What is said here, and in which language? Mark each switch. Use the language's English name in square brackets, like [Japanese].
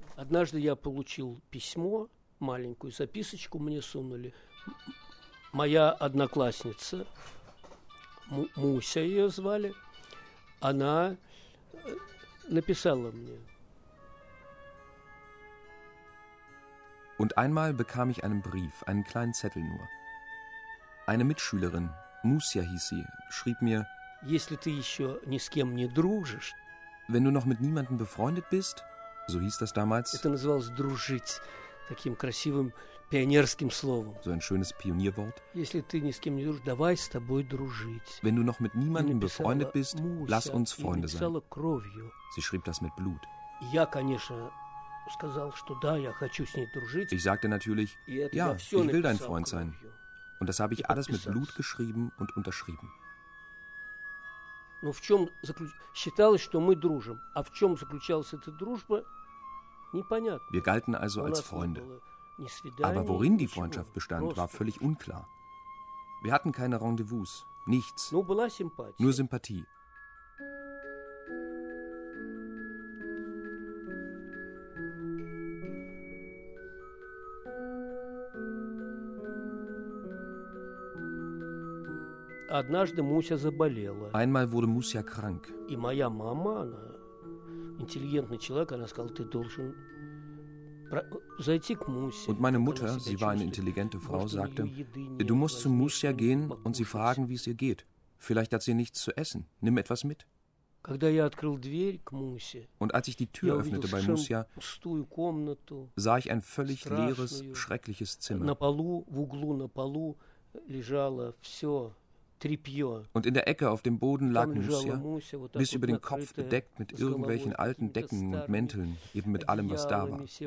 [Russian] Однажды я получил письмо, маленькую записочку мне сунули. Моя одноклассница, Муся ее звали, она написала мне. [German] Und einmal bekam ich einen Brief, einen kleinen Zettel nur. Eine Mitschülerin, Муся hieß sie, schrieb mir: [Russian] Если ты еще ни с кем не дружишь, [German] wenn du noch mit niemandem befreundet bist, so hieß das damals. [Russian] Это называлось дружить, таким красивым пионерским словом. [German] So ein schönes Pionierwort. [Russian] Если ты ни с кем не дружишь, давай с тобой дружить. [German] Wenn du noch mit niemandem befreundet bist, [Russian] Муся, [German] lass uns Freunde sein. [Russian] Написала кровью. [German] Sie schrieb das mit Blut. [Russian] Я, конечно, сказал, что да, я хочу с ней дружить. [German] Ich sagte natürlich, ja, ich will dein Freund sein. Und das habe ich alles mit Blut geschrieben und unterschrieben. [Russian] Но в чем считалось, что мы дружим, а в чем заключалась эта дружба, непонятно. [German] Wir galten also als Freunde. Aber worin die Freundschaft bestand, war völlig unklar. Wir hatten keine Rendezvous, nichts. [Russian] Но была симпатия. [German] Nur Sympathie. [Russian] Однажды Муся заболела. [German] Einmal wurde Муся krank. [Russian] И моя мама, она интеллигентный человек, она сказала, ты должен зайти к Мусе. [German] Und meine Mutter, sie war eine intelligente Frau, sagte, du musst zu Муся gehen und sie fragen, wie es ihr geht. Vielleicht hat sie nichts zu essen. Nimm etwas mit. [Russian] Когда я открыл дверь к Мусе, [German] und als ich die Tür öffnete bei Муся, sah ich ein völlig leeres, schreckliches Zimmer. [Russian] На полу, в углу на полу лежало все. [German] Und in der Ecke auf dem Boden lag Муся, bis über den Kopf bedeckt mit irgendwelchen alten Decken und Mänteln, eben mit allem, was da war.